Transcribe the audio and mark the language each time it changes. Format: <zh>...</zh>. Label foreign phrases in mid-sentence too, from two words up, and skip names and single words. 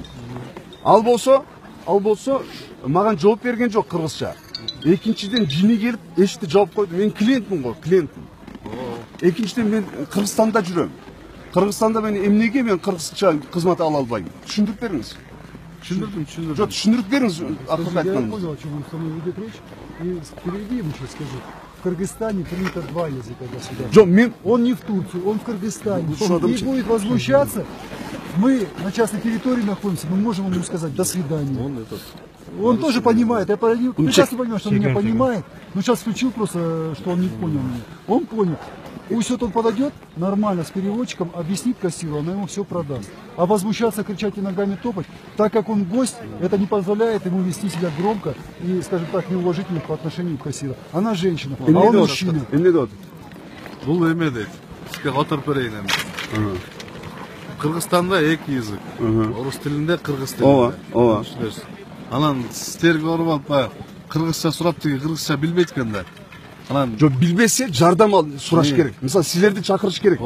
<ky>Ал болсо маған жооп берген жок кыргызча. Экинчиден жини келип эшикти жаап койду. Мен клиентмин го, клиентмин. Экинчиден мен Кыргызстанда жүрөм. Кыргызстанда мен эмнеге мен кыргызча кызмат ала албайм? Түшүндүрүп бериңиз. Түшүндүрдүм. Жок, түшүндүрүп бериңиз.</ky> <ru>Я понял, о чем он со мной ведет речь. И переведи ему, что скажи. В Кыргызстане принято два языка государства.</ru> <ky>Жок, мен</ky> <ru>Он не в Турции, он в Кыргызстане. И будет возмущаться. Мы на частной территории находимся, мы можем ему сказать «до свидания». Он тоже понимает, я прекрасно понимаю, что он меня понимает, но сейчас включил просто, что он не понял меня. Он понял. Пусть вот он подойдет нормально с переводчиком, объяснит кассиру, она ему все продаст. А возмущаться, кричать и ногами топать, так как он гость, это не позволяет ему вести себя громко и, скажем так, неуважительно по отношению к кассиру. Она женщина, а он мужчина.</ru> <ky>Бул эме дейт. Сизге отуруп берейин эми. Кыргызстанда эки язык. Орус тилинде, кыргыз тилинде. Ооба. Анан сиздерге уруп алып баягы кыргызча сурап тиги кыргызча билбейт экен Анан жок, билбесе жардам ал сураш керек. Мисалы силерди чакырыш керек.</ky>